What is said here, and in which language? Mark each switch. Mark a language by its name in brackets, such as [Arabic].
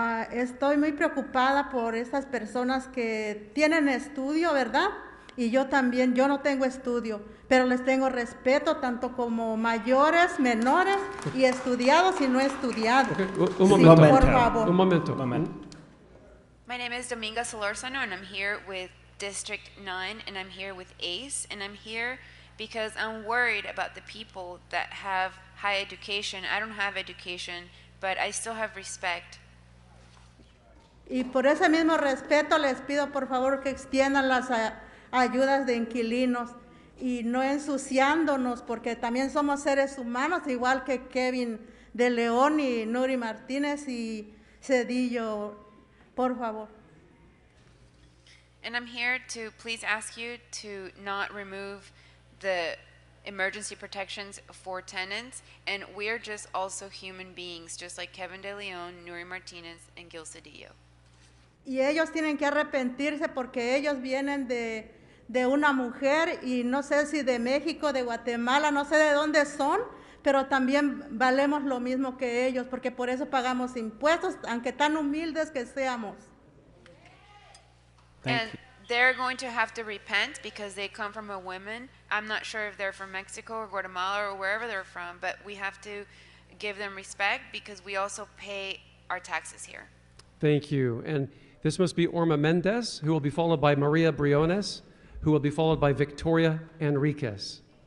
[Spanish] Estoy muy preocupada por estas personas que tienen estudio, ¿verdad? Y yo también, yo no tengo estudio, pero les tengo respeto tanto como mayores, menores y estudiados y no estudiados. [English] Okay. [Spanish] Un momento, por favor. Un momento. [English] My name is Dominga Solorzano, and I'm here with District 9, and I'm here with ACE, and I'm here because I'm worried about the people that have high education. I don't have education, but I still have respect. [Spanish] Y por ese mismo respeto les pido por favor que extiendan las ayudas de inquilinos y no ensuciándonos, porque también somos seres humanos, igual que Kevin de León y Nury Martinez y Cedillo, por favor. [English] And I'm here to please ask you to not remove the emergency protections for tenants, and we're just also human beings, just like Kevin de Leon, Nury Martinez, and Gil Cedillo. [Spanish] Y ellos tienen que arrepentirse porque ellos vienen de una mujer y no sé si de México, de Guatemala, no sé de dónde son, pero también valemos lo mismo que ellos, porque por eso pagamos impuestos, aunque tan humildes que seamos. [English] And they're going to have to repent because they come from a woman. I'm not sure if they're from Mexico or Guatemala or wherever they're from, but we have to give them respect because we also pay our taxes here. Thank you. And this must be Orma Mendez, who will be followed by Maria Briones, who will be followed by Victoria Enriquez.